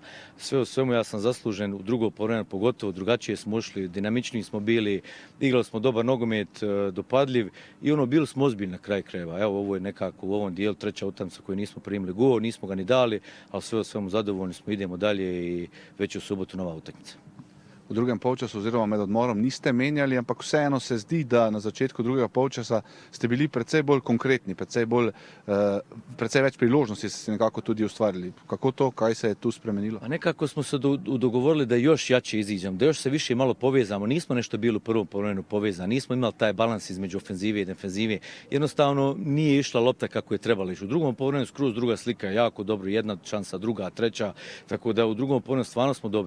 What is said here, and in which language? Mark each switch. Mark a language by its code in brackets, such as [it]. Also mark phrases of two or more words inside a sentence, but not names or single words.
[hr] Sve u svemu ja sam zaslužen u drugo poluvreme, pogotovo drugačije smo ušli, dinamičniji smo bili, igrali smo dobar nogomet, dopadljiv i bili smo ozbiljni na kraj krajeva. Evo, ovo je nekako u ovom dijelu treća utakmica koju nismo primili gol, nismo ga ni dali, ali sve u svemu zadovoljni smo, idemo dalje i već u subotu nova utakmica. [sl] V drugem polčasu oziroma med odmorom niste menjali, ampak vseeno se zdi, da na začetku drugega polčasa ste bili precej bolj konkretni, precej več priložnosti ste nekako tudi ustvarili. Kako to, kaj se je tu spremenilo? [hr] A nekako smo se dogovorili da još jače iziđemo, da još se više malo povezamo. Nismo nešto bili u prvom poluvremenu povezani, nismo imali taj balans između ofenzive i defenzive. Jednostavno nije išla lopta kako je trebala ići. U drugom poluvremenu skroz druga slika, jako dobro, jedna šansa, druga, treća, tako da u drugom poluvremenu stvarno smo dobri.